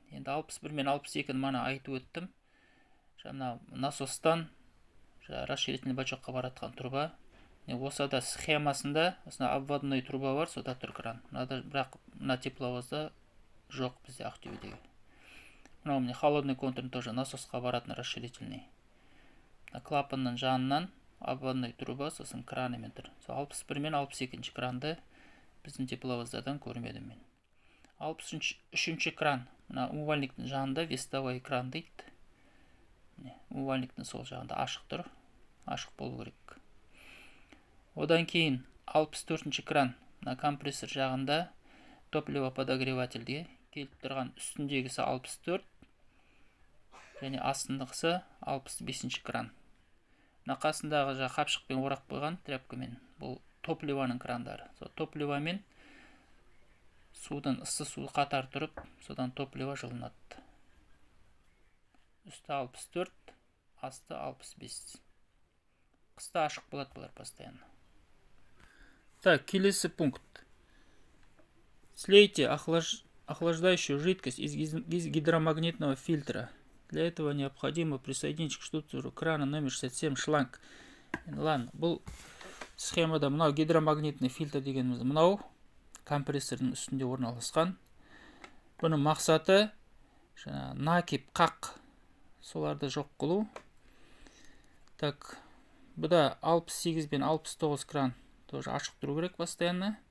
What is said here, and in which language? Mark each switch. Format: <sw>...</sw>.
<kk>Енді 61 мен 62-ні мана айтып өттім. Жаңа насостан расширительный бачокқа баратқан труба. Осы да схемасында обводной труба бар, сода тұр кран. Бірақ мына тепловозда жоқ бізде Ақтөбедегі. Мынау міне холодный контур тоже насосқа баратын расширительный. Клапанның жанынан обводной труба, сосын кранымен тұр. 61 мен 62-ші кранды біздің тепловоздардан көрмедім мен. 63-ші кран, мына умывальниктің жанында вестовой кран дейді. Умывальниктің сол жағында ашық тұр, ашық болу керек. Одан кейін 64-ші кран, мына компрессор жағында топливо подогревательге келіп тұрған, үстіндегісі 64 және астындағысы 65-ші кран. Мына қасындағы қапшықпен орап қойған тряпкамен, бұл топливоның крандары. Сол топливомен судың ыссы суы қатар тұрып, содан топливо жылынады. Үсті 64, асты 65. Қыста ашық болады бұлар постоянно. Так, келесі пункт.</kk> <ru>Слейте охлаждающую жидкость из гидромагнитного фильтра. Для этого необходимо присоединить к штуцеру крана номер 67 шланг.</ru> <kk>Ладно, бұл схемада мынау гидромагнитный фильтр дегеніміз мынау компрессордың үстінде орналасқан. Бұның мақсаты накип, қақ, соларды жоқ қылу. Так, бұда 68 бен 69 кран тоже ашық тұру керек постоянно.</kk>